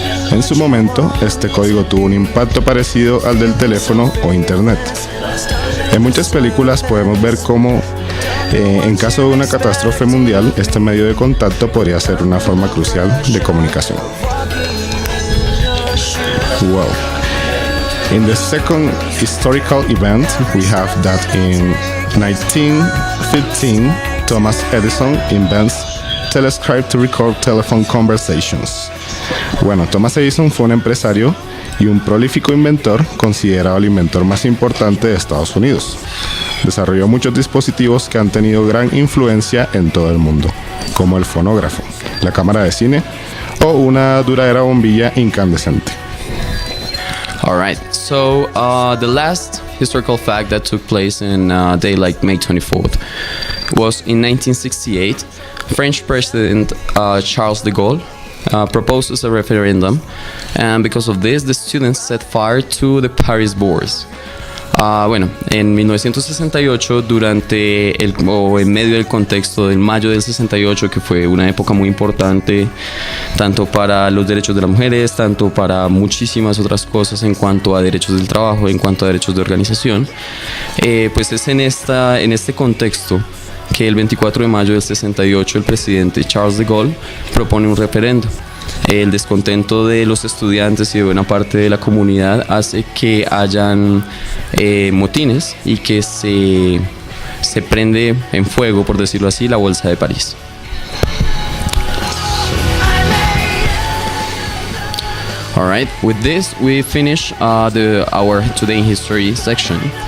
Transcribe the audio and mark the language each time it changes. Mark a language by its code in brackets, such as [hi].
[es] En su momento, este código tuvo un impacto parecido al del teléfono o internet. En muchas películas podemos ver cómo, en caso de una catástrofe mundial, este medio de contacto podría ser una forma crucial de comunicación. [en] Well, in the second historical event, we have that in 1915, Thomas Edison invents telescribe to record telephone conversations. [es] Bueno, Thomas Edison fue un empresario y un prolífico inventor, considerado el inventor más importante de Estados Unidos. Desarrolló muchos dispositivos que han tenido gran influencia en todo el mundo, como el fonógrafo, la cámara de cine o una duradera bombilla incandescente. [en] All right. So the last historical fact that took place in a day like May 24th was in 1968. French President Charles de Gaulle proposes a referendum, and because of this, the students set fire to the Paris bourse. [es] Bueno, en 1968, o en medio del contexto del mayo del 68, que fue una época muy importante, tanto para los derechos de las mujeres, tanto para muchísimas otras cosas en cuanto a derechos del trabajo, en cuanto a derechos de organización, pues es en este contexto que el 24 de mayo del 68 el presidente Charles de Gaulle propone un referendo. El descontento de los estudiantes y de buena parte de la comunidad hace que hayan motines y que se prende en fuego, por decirlo así, la Bolsa de París. [en] All right, with this we finish our Today in History section.